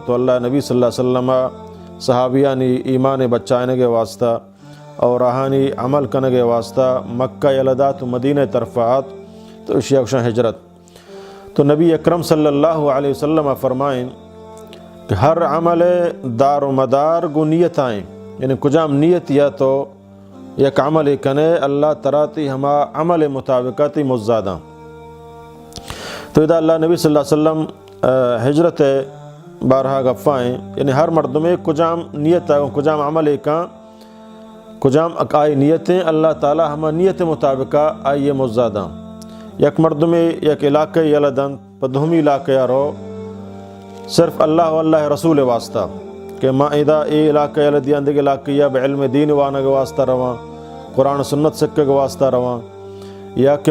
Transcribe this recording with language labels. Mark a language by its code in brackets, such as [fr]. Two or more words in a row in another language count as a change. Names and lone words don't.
[bal] تو اللہ نبی [ar] صلی اللہ علیہ وسلم [bal] صحابیانی ایمان بچائنے کے واسطہ اور راہانی [ur] عمل کرنے کے واسطہ [bal] مکہ یلدات مدینہ طرفات تو اشیا گوشہ ہجرت تو نبی اکرم [ar] صلی اللہ علیہ وسلم [bal] فرمائیں کہ ہر عمل دار و مدار گو نیت آئیں یعنی کجام نیت یا تو یک عمل کنے اللہ تراتی ہما عمل مطابقاتی مزادہ تو اذا اللہ نبی [ar] صلی اللہ علیہ وسلم [bal] ہجرت بارہا گفائیں یعنی ہر مردم کجام نیت ہے کجام عمل کا کجام اکائی نیتیں اللہ تعالی ہما نیت مطابقہ آئیے مزادہ یک مردم یک علاقہ یلدن پدہمی علاقہ رو صرف اللہ واللہ رسول واسطہ کہ ما اذا اے علاقہ یلدی اندگ علاقہ یا بعلم دین وانا کے واسطہ رواں قرآن سنت سکے کے واسطہ رواں یا کہ